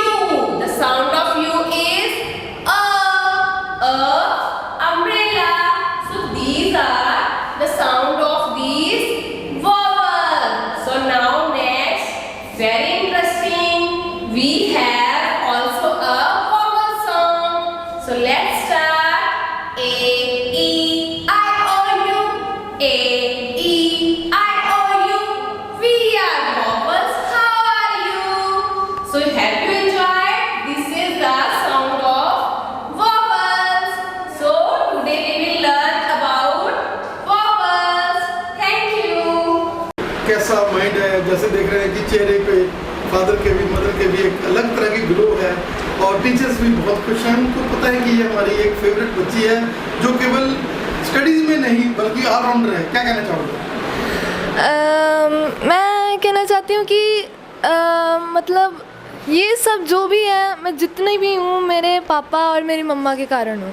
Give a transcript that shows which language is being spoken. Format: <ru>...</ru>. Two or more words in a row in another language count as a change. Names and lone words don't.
<en>The sound of U is A. Umbrella. So these are the sound of these vowels. So now next, very interesting, we have also a vowel song. So let's start. A, E, I, O, U. A, E, I, O, U. We are vowels. How are you? So have you enjoyed? This is the sound of vowels. So today we will learn about vowels. Thank you.</en> <hi>कैसा माइंड है, जैसे देख रहे हैं कि चेहरे पे फादर के भी मदर के भी एक अलग तरह की ग्लो है और टीचर्स भी बहुत खुश हैं। उनको पता है कि ये हमारी एक फेवरेट बच्ची है जो केवल स्टडीज़ में नहीं बल्कि ऑलराउंडर है। क्या कहना चाहोगे? मैं कहना चाहती हूँ कि मतलब ये सब जो भी है, मैं जितनी भी हूँ मेरे पापा और मेरी मम्मा के कारण हूँ।</hi>